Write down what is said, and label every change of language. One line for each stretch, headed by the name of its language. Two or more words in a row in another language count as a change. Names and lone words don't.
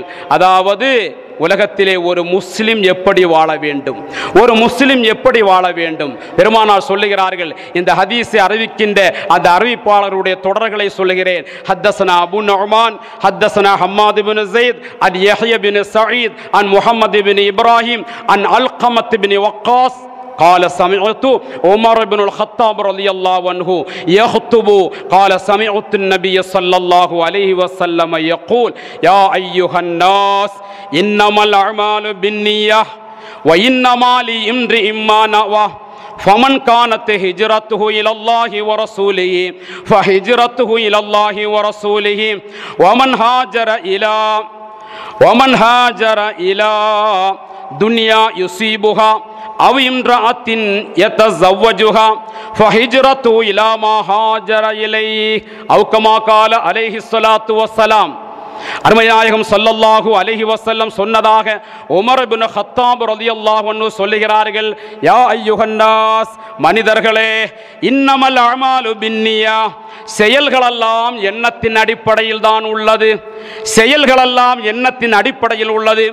Tamil: அதாவது உலகத்திலே ஒரு முஸ்லிம் எப்படி வாழ வேண்டும், ஒரு முஸ்லிம் எப்படி வாழ வேண்டும். பெருமானார் சொல்லுகிறார்கள், இந்த ஹதீஸை அறிவிக்கின்ற அந்த அறிவிப்பாளருடைய தொடர்களை சொல்லுகிறேன்.
Arabic: حدثنا أبو النعمان حدثنا حماد بن زيد عن يحيى بن سعيد عن محمد بن إبراهيم عن علقمة بن وقاص قال سمعت عمر بن الخطاب رضي الله عنه يخطب قال سمعت النبي صلى الله عليه وسلم يقول يا أيها الناس إنما الأعمال بالنية وإنما لامرئ ما نوى فمن كانت هجرته إلى الله ورسوله فهجرته إلى الله ورسوله ومن هاجر إلى دنيا يصيبها أو امرأة يتزوجها فهجرته إلى ما هاجر إليه أو كما قال عليه الصلاة والسلام.
Tamil: அருமைநாயகம்
Arabic: صلى الله عليه وسلم
Tamil: சொன்னதாக உமர் இப்னு கத்தாப்
Arabic: رضي الله عنه
Tamil: சொல்லுகிறார்கள்,
Arabic: يا أيها الناس,
Tamil: மனிதர்களே,
Arabic: إنما الأعمال بالنية,
Tamil: செயல்களெல்லாம் எண்ணத்தின் அடிப்படையில் தான் உள்ளது, செயல்களெல்லாம் எண்ணத்தின் அடிப்படையில் உள்ளது.